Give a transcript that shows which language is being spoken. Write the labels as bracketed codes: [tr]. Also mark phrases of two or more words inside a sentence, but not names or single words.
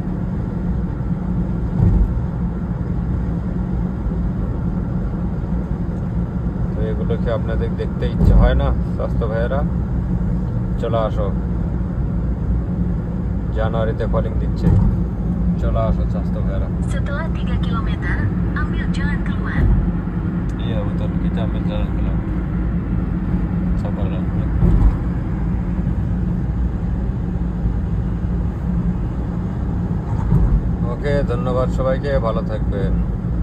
[bn] তো এগুলোকে আপনাদের দেখতে ইচ্ছে হয় না? স্বাস্থ্য ভাইয়েরা চলে আসো, জানুয়ারিতে কলিং দিচ্ছে, চলে আসো স্বাস্থ্য ভাইয়েরা। [id] Setelah 3 kilometer, ambil jalan keluar. Iya betul, kita ambil jalan keluar. Sabarlah. [bn] ওকে, ধন্যবাদ সবাইকে, ভালো থাকবেন।